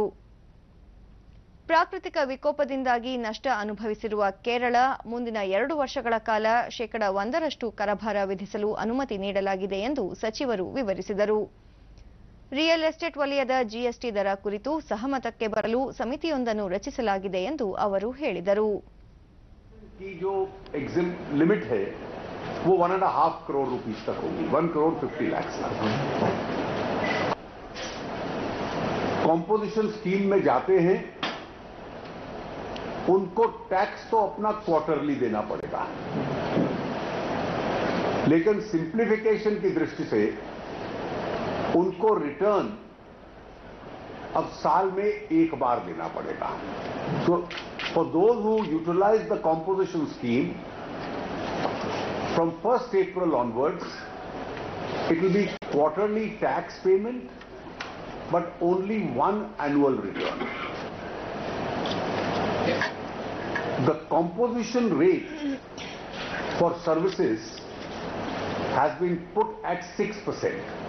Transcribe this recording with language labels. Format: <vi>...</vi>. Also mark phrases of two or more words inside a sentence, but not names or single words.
<kn>ಪ್ರಾಕೃತಿಕ ವಿಕೋಪದಿಂದಾಗಿ ನಷ್ಟ ಅನುಭವಿಸಿರುವ ಕೇರಳ ಮುಂದಿನ 2 ವರ್ಷಗಳ ಕಾಲ ಶೇಕಡಾ 1ರಷ್ಟು ಕರಭಾರ ವಿಧಿಸಲು ಅನುಮತಿ ನೀಡಲಾಗಿದೆ ಎಂದು ಸಚಿವರು ವಿವರಿಸಿದರು. ರಿಯಲ್ ಎಸ್ಟೇಟ್ ವಲಯದ ಜಿಎಸ್ಟಿ ದರ ಕುರಿತು ಸಹಮತಕ್ಕೆ ಬರಲು ಸಮಿತಿಯೊಂದನ್ನು ರಚಿಸಲಾಗಿದೆ ಎಂದು ಅವರು ಹೇಳಿದರು.</kn> <hi>लिमिट है वो 1.5 करोड़ रुपीस तक होगी, 1 करोड़ 50 लाख तक। कॉम्पोजिशन स्कीम में जाते हैं उनको टैक्स तो अपना क्वार्टरली देना पड़ेगा, लेकिन सिंप्लीफिकेशन की दृष्टि से उनको रिटर्न अब साल में एक बार देना पड़ेगा.</hi> <en>So for those who utilize the composition scheme from 1st April onwards, it will be quarterly tax payment but only one annual return. The composition rate for services has been put at 6%.</en>